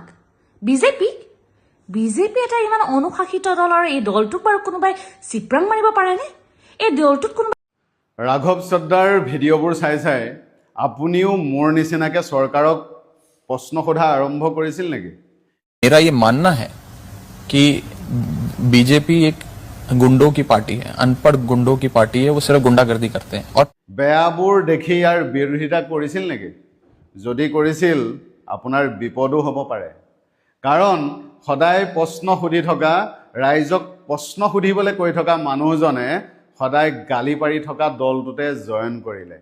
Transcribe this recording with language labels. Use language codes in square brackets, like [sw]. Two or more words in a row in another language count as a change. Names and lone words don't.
[as] বিজেপিক? বিজেপি এটা ইমান অনুশাসিত দল, আৰু এই দলটোক বাৰু কোনোবাই চিপৰাং মাৰিব পাৰেনে? এই দলটোত কোনোবাই ৰাঘৱ চদ্দাৰ ভিডিঅ'বোৰ চাই চাই আপুনিও মোৰ নিচিনাকৈ চৰকাৰক প্ৰশ্ন সোধা আৰম্ভ কৰিছিল নেকি? [hi] मेरा ये मानना है कि बीजेपी एक गुंडों की पार्टी है, अनपढ़ गुंडों की पार्टी है, वो सिर्फ गुंडागर्दी करते हैं। और [as] বেয়াবোৰ দেখি ইয়াৰ বিৰোধিতা কৰিছিল নেকি? যদি কৰিছিল আপোনাৰ বিপদো হ'ব পাৰে, কাৰণ সদায় প্ৰশ্ন সুধি থকা, ৰাইজক প্ৰশ্ন সুধিবলৈ কৈ থকা মানুহজনে সদায় গালি পাৰি থকা দলটোতে জইন কৰিলে।